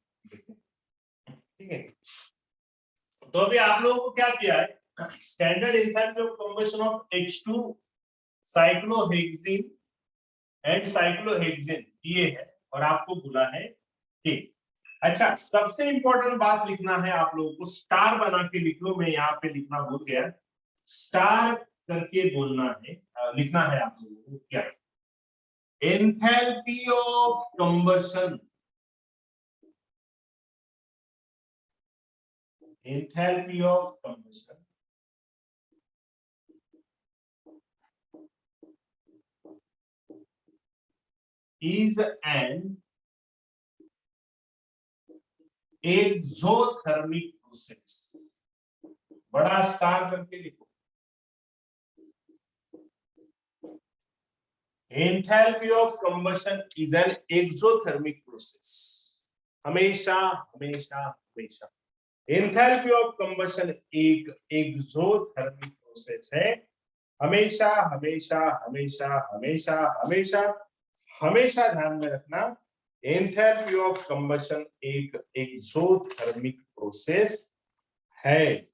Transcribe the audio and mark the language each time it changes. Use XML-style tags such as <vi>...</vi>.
<hi>ठीक है. तो अभी आप लोगों को क्या किया है, standard enthalpy of combustion of H2 cyclohexene and cyclohexene ये है, और आपको बोला है. ठीक. अच्छा, सबसे इंपॉर्टेंट बात लिखना है आप लोगों को, स्टार बना के लिख लो. मैं यहाँ पे लिखना भूल गया, स्टार करके बोलना है, लिखना है आप लोगों को.</hi> <en>क्या enthalpy of combustion, enthalpy of combustion is an exothermic process.</en> <hi>बड़ा स्टार करके लिखो.</hi> <en>enthalpy of combustion is an exothermic process.</en> <hi>हमेशा हमेशा हमेशा एंथैल्पी ऑफ कंबशन एक एक्सोथर्मिक प्रोसेस है. हमेशा हमेशा हमेशा हमेशा हमेशा हमेशा ध्यान में रखना, एंथैल्पी ऑफ कंबशन एक एक्सोथर्मिक प्रोसेस है.</hi>